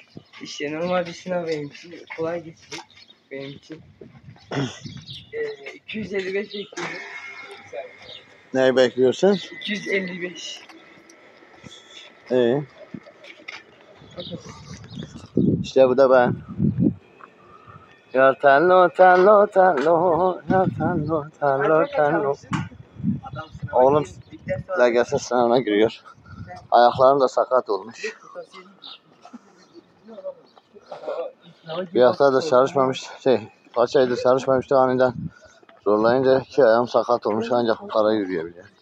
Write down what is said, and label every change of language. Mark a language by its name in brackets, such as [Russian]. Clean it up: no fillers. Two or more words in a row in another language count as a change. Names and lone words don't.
[Turkish] İşte normal bir sınav benim için kolay geçecek benim için. 255 bekliyorum. Neyi bekliyorsun? 255. İyi. İşte bu da ben. Ya tello tello tello, ya tello tello tello. Oğlum LGS sınavına giriyor. Ayaklarım da sakat olmuş. Bir haftadır çalışmamış, kaç aydır çalışmamıştı, aniden Zorlayınca iki ayağım sakat olmuş ancak para yürüyebiliyor.